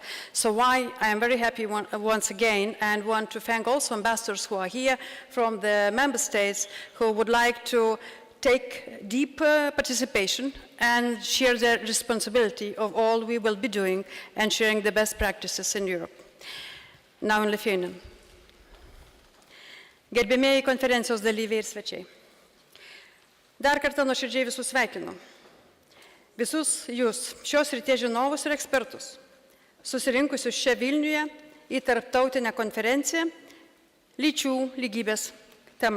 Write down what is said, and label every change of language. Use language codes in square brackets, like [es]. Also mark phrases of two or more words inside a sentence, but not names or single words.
[en] So why I am very happy once again and want to thank also ambassadors who are here from the member states who would like to take deeper participation and share the responsibility of all we will be doing and sharing the best practices in Europe. Now in Lithuanian. [lt] Gerbėmėjai konferencijos dalyviai ir svečiai. Dar kartą nuoširdžiai visus sveikinu. Visus jūs, šios ryties žinovus ir ekspertus, susirinkusius čia Vilniuje į tarptautinę konferenciją lyčių lygybės tema.